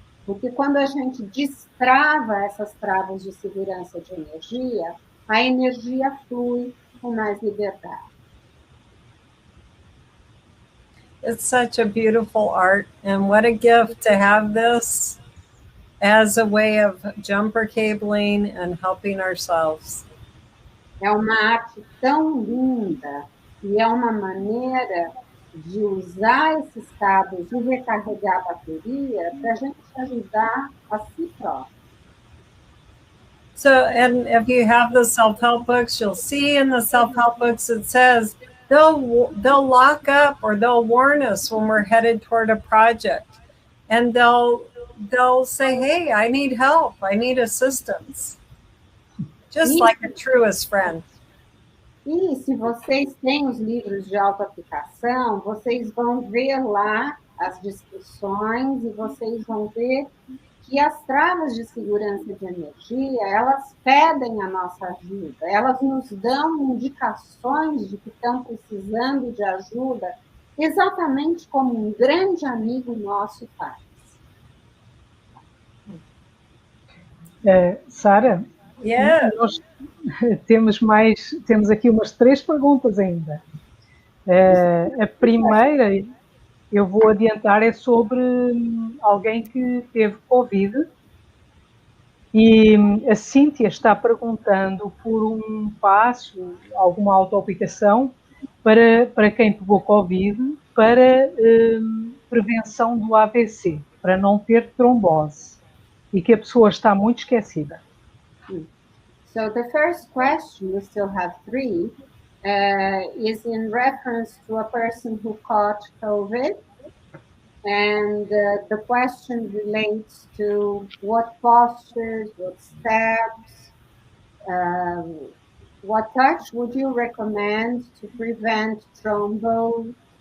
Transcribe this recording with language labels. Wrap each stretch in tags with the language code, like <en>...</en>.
<pt>Porque quando a gente destrava essas travas de segurança de energia, a energia flui com mais liberdade.</pt> <en>It's such a beautiful art, and what a gift to have this as a way of jumper cabling and helping ourselves.</en> <pt>É uma arte tão linda e é uma maneira de usar esses cabos e recarregar a bateria para a gente ajudar a si próprio.</pt> <en>So, and if you have the self-help books, you'll see in the self-help books it says, they'll lock up or they'll warn us when we're headed toward a project, and they'll say, hey, I need help, I need assistance, just like a truest friend.</en> <pt>E se vocês têm os livros de autoaplicação, vocês vão ver lá as descrições e vocês vão ver que as travas de segurança de energia, elas pedem a nossa ajuda, elas nos dão indicações de que estão precisando de ajuda, exatamente como um grande amigo nosso faz. Sara,</pt> <en>Yeah.</en> <pt>nós temos aqui umas 3 perguntas ainda. A primeira, eu vou adiantar, é sobre alguém que teve Covid. E a Cíntia está perguntando por um passo, alguma autoaplicação para quem pegou Covid, para prevenção do AVC, para não ter trombose, e que a pessoa está muito esquecida.</pt> <en>So the first question, we still have 3, is in reference to a person who caught COVID. And the question relates to what postures, what steps, what touch would you recommend to prevent thrombose?</en>